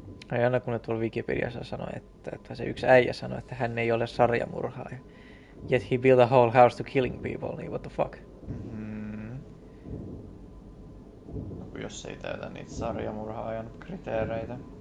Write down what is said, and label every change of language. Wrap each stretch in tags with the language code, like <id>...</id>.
<fi>Aina kun ne tuolla Wikipediassa sanoi, että se yksi äijä sanoi, että hän ei ole sarjamurhaaja.</fi> <en>Yet he built a whole house to killing people, niin what the fuck? Mm-hmm.</en> <fi>No, jos ei täytä niitä sarjamurhaajan kriteereitä.</fi>